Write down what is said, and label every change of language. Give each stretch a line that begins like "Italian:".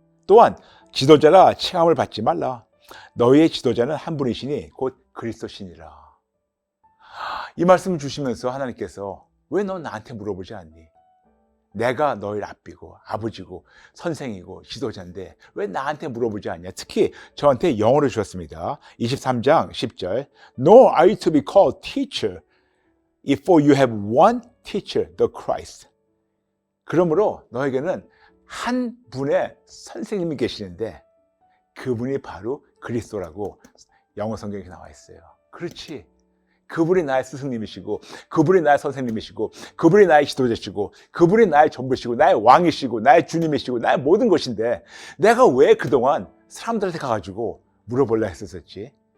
Korean: 또한 지도자라 칭함을 받지 말라. 너희의 지도자는 한 분이시니 곧 그리스도시니라. 이 말씀을 주시면서 하나님께서 왜 너 나한테 물어보지 않니? 내가 너희 랍비고 아버지고 선생이고 지도자인데 왜 나한테 물어보지 않냐? 특히 저한테 영어를 주셨습니다. 23장 10절.
English: Nor are you to be called teacher, for you have one teacher, the Christ.
Korean: 그러므로 너에게는 한 분의 선생님이 계시는데 그분이 바로 그리스도라고 영어 성경에 나와 있어요. 그렇지. 그분이 나의 스승님이시고 그분이 나의 선생님이시고 그분이 나의 지도자시고 그분이 나의 전부시고 나의 왕이시고 나의 주님이시고 나의 모든 것인데 내가 왜 그동안 사람들한테 가가지고 물어보려 했었지?